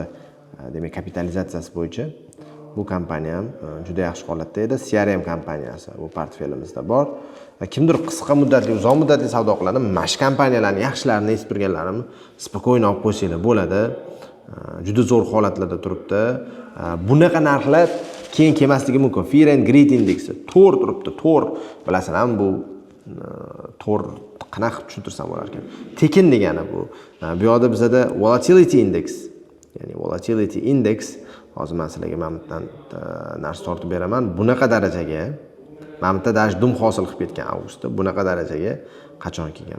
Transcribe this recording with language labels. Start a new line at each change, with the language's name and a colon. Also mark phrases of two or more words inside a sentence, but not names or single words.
Uzbek: Demak, kapitalizatsiyasi bo'yicha bu kompaniya ham juda yaxshi holatda edi. CRM kompaniyasi bu portfelimizda bor. Kimdir qisqa muddatli, uzoq muddatli savdo qiladi, mash kompaniyalarning yaxshilarini eshitib turganlarimni spokойно olib qo'ysanglar bo'ladi. Juda zo'r holatlarda turibdi. Bunaqa narxlar keyin kelmasligi mumkin. Fear and Greed indeksi 4 turibdi. 4 bilasizlar, bu 4 qanaqa tushuntirsam bo'lar ekan. Tekin degani bu. Bu yerda bizda
English: volatility index,
Uzbek: ya'ni
English: volatility index,
Uzbek: hozir men sizlarga mamutdan narsa tortib beraman. Bunaqa darajaga mamutda dash dum hosil qilib ketgan avgustda bunaqa darajaga qachon kelgan?